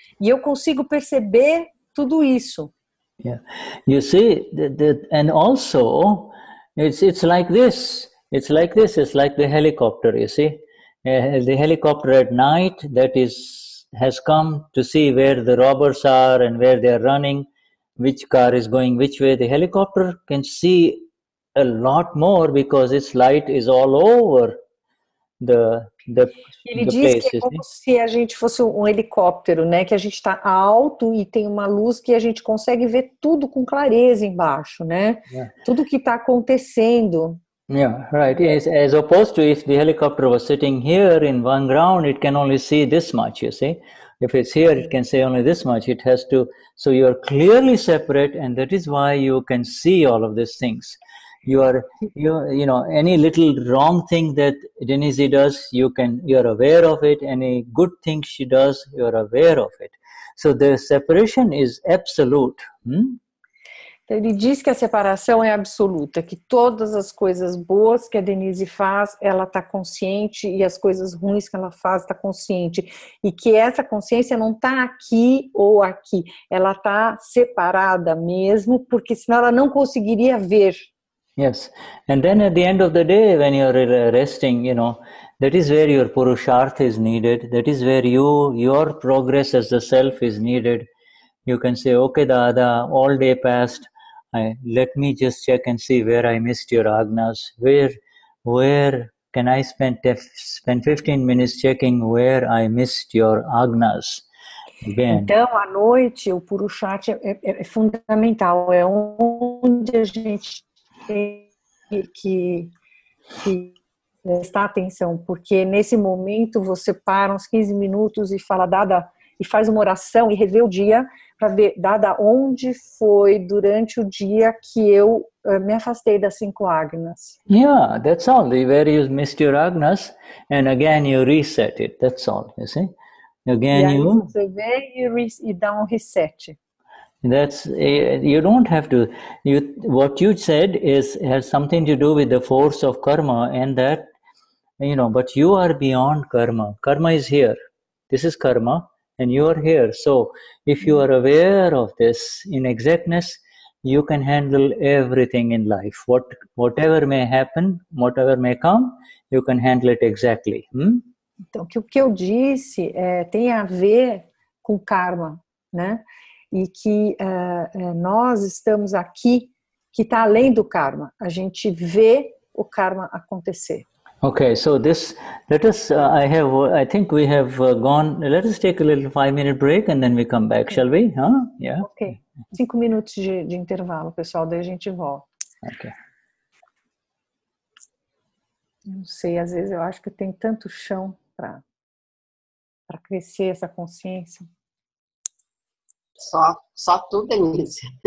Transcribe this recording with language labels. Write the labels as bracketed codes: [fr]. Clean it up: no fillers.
[pt] E eu consigo perceber tudo isso. [en] Yeah, you see, and also it's like this. It's like this. It's like the helicopter. You see, the helicopter at night has come to see where the robbers are and where they are running, which car is going which way. The helicopter can see a lot more because its light is all over [pt] Ele diz que é como se a gente fosse um helicóptero, né? Que a gente está alto e tem uma luz que a gente consegue ver tudo com clareza embaixo, né? [en] Yeah. [pt] Tudo que está acontecendo. [en] Yeah, right. Yes, as opposed to if the helicopter was sitting here in one ground, it can only see this much, you see. If it's here, it can see only this much. It has to, so you are clearly separate, and that is why you can see all of these things. You any little wrong thing that Denize does, you're aware of it. Any good thing she does, you're aware of it. So the separation is absolute. Ele diz que a separação é absoluta, que todas as coisas boas que a Denize faz, ela está consciente, e as coisas ruins que ela faz, está consciente. E que essa consciência não está aqui ou aqui, ela está separada mesmo, porque senão ela não conseguiria ver. Yes, and then at the end of the day, when you're resting, that is where your purushartha is needed. That is where your progress as the self is needed. You can say, okay, Dada, all day passed. Let me just check and see where I missed your agnas. Where can I spend 15 minutes checking where I missed your agnas? Again. [pt] Então, à noite, o purushartha é fundamental. É onde a gente tem que prestar atenção, porque nesse momento você para uns 15 minutos e fala, Dada, e faz uma oração e revê o dia para ver, Dada, onde foi durante o dia que eu me afastei das 5 agnas. [en] Yeah, that's all. Where you missed your agnas, and again you reset it. That's all, you see. Again, [pt] e aí você vê e dá um reset. [en] That's you don't have to. What you said has something to do with the force of karma, and that But you are beyond karma. Karma is here. This is karma, and you are here. So, if you are aware of this in exactness, you can handle everything in life. Whatever may happen, whatever may come, you can handle it exactly. [pt] Então, o que eu disse tem a ver com karma, né? E que nós estamos aqui, que está além do karma. A gente vê o karma acontecer. [en] Okay, so let us, I think we have gone, let us take a little 5-minute break and then we come back, shall we? Huh? Yeah. [pt] Ok, 5 minutos de intervalo, pessoal, daí a gente volta. [en] Okay. [pt] Não sei, às vezes eu acho que tem tanto chão para crescer essa consciência. Só tu, Denize.